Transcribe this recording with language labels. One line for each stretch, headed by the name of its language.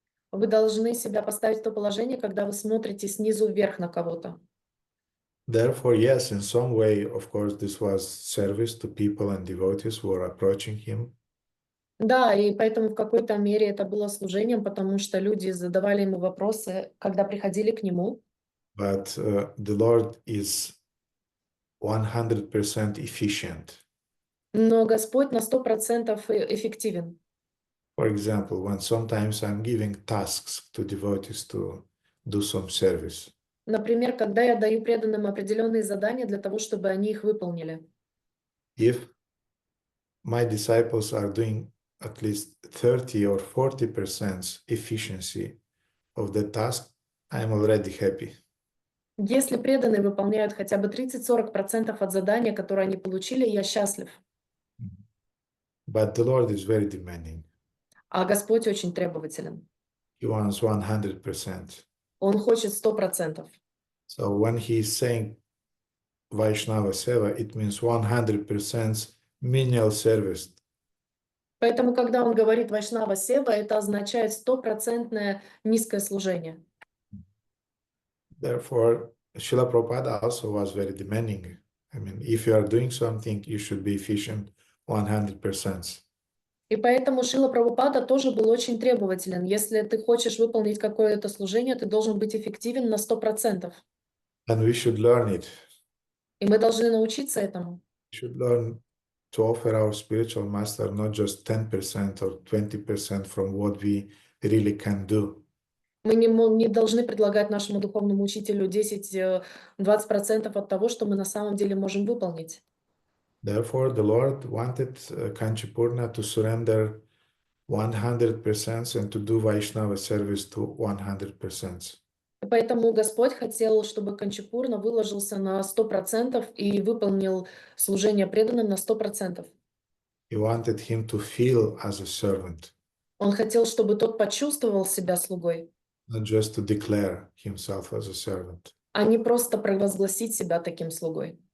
Russian: Вы должны себя поставить в то положение, когда вы смотрите снизу вверх на кого-то.
English: Therefore, yes, in some way, of course, this was service to people and devotees who were approaching him.
Russian: Да, и поэтому в какой-то мере это было служением, потому что люди задавали ему вопросы, когда приходили к нему.
English: But the Lord is 100% efficient.
Russian: Но Господь на 100% эффективен.
English: For example, when sometimes I'm giving tasks to devotees to do some service.
Russian: Например, когда я даю преданным определенные задания для того, чтобы они их выполнили.
English: If my disciples are doing at least 30 or 40% efficiency of the task, I'm already happy.
Russian: Если преданные выполняют хотя бы 30-40% от задания, которое они получили, я счастлив.
English: But the Lord is very demanding.
Russian: А Господь очень требователен.
English: He wants 100%.
Russian: Он хочет 100%.
English: So when he is saying Vaishnava Seva, it means 100% menial service.
Russian: Поэтому, когда он говорит Вайшнава Сева, это означает 100% низкое служение.
English: Therefore, Srila Prabhupada also was very demanding. I mean, if you are doing something, you should be efficient 100%.
Russian: И поэтому Шрила Прабхупада тоже был очень требователен. Если ты хочешь выполнить какое-то служение, ты должен быть эффективен на 100%.
English: And we should learn it.
Russian: И мы должны научиться этому.
English: We should learn to offer our spiritual master not just 10% or 20% from what we really can do.
Russian: Мы не должны предлагать нашему духовному учителю 10-20% от того, что мы на самом деле можем выполнить.
English: Therefore, the Lord wanted Kanchipurna to surrender 100% and to do Vaishnava service to 100%.
Russian: Поэтому Господь хотел, чтобы Канчипурна выложился на 100% и выполнил служение преданным на 100%.
English: He wanted him to feel as a servant,
Russian: Он хотел, чтобы тот почувствовал себя слугой,
English: not just to declare himself as a servant.
Russian: а не просто провозгласить себя таким слугой.